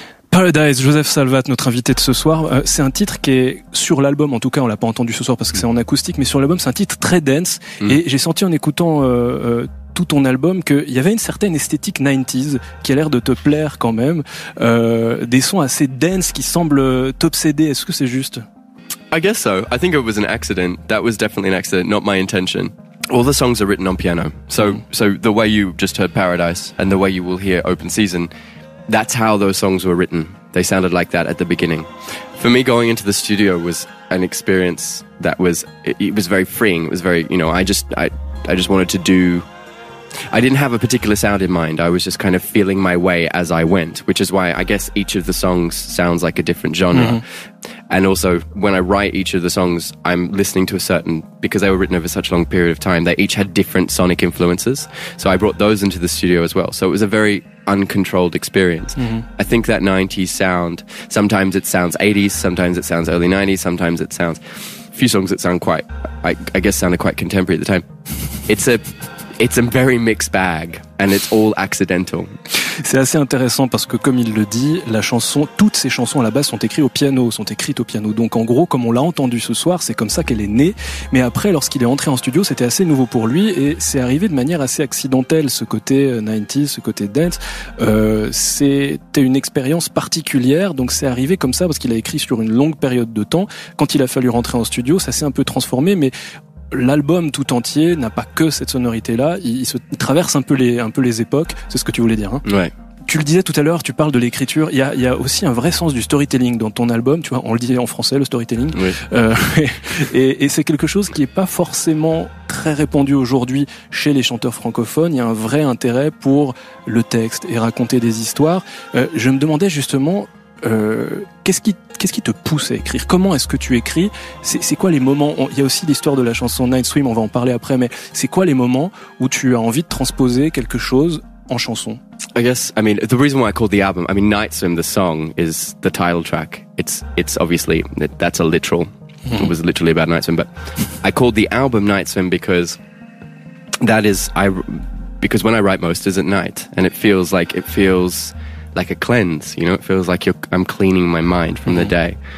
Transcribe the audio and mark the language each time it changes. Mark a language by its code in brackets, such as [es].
[fr] Paradise, Joseph Salvat, notre invité de ce soir. C'est un titre qui est sur l'album, en tout cas on l'a pas entendu ce soir parce que c'est en acoustique, mais sur l'album c'est un titre très dense. Et j'ai senti en écoutant tout ton album qu'il y avait une certaine esthétique 90s qui a l'air de te plaire quand même. Des sons assez dense qui semblent t'obséder. Est-ce que c'est juste? [en] I guess so. I think it was an accident. That was definitely an accident, not my intention. All the songs are written on piano. So the way you just heard Paradise and the way you will hear Open Season, that's how those songs were written. They sounded like that at the beginning. For me, going into the studio was an experience that was, it was very freeing. It was very, you know, I just wanted to do, I didn't have a particular sound in mind. I was just kind of feeling my way as I went, which is why I guess each of the songs sounds like a different genre. And also, when I write each of the songs, I'm listening to a certain, because they were written over such a long period of time, they each had different sonic influences. So I brought those into the studio as well. So it was a very uncontrolled experience. I think that 90s sound, sometimes it sounds 80s, sometimes it sounds early 90s, sometimes it sounds, a few songs that sound quite, I guess sounded quite contemporary at the time. It's a very mixed bag, and it's all accidental. [fr] C'est assez intéressant parce que, comme il le dit, la chanson, toutes ces chansons à la base sont écrites au piano. Donc en gros, comme on l'a entendu ce soir, c'est comme ça qu'elle est née. Mais après, lorsqu'il est entré en studio, c'était assez nouveau pour lui et c'est arrivé de manière assez accidentelle, ce côté 90s, ce côté dance. C'était une expérience particulière, donc c'est arrivé comme ça parce qu'il a écrit sur une longue période de temps. Quand il a fallu rentrer en studio, ça s'est un peu transformé, mais l'album tout entier n'a pas que cette sonorité-là. Il traverse un peu les époques. C'est ce que tu voulais dire, hein? Ouais. Tu le disais tout à l'heure, tu parles de l'écriture. Il y a aussi un vrai sens du storytelling dans ton album. Tu vois, on le dit en français, le storytelling. Oui. Et c'est quelque chose qui est pas forcément très répandu aujourd'hui chez les chanteurs francophones. Il y a un vrai intérêt pour le texte et raconter des histoires. Je me demandais justement, qu'est-ce qui te pousse à écrire? Comment est-ce que tu écris? C'est quoi les moments? Il y a aussi l'histoire de la chanson Night Swim, on va en parler après, mais c'est quoi les moments où tu as envie de transposer quelque chose en chanson? [en] I guess, I mean, the reason why I called the album, I mean, Night Swim, the song, is the title track. It's obviously, that's a literal, it was literally about Night Swim, but I called the album Night Swim because because when I write most is at night, and it feels like a cleanse, you know, it feels like I'm cleaning my mind from the day.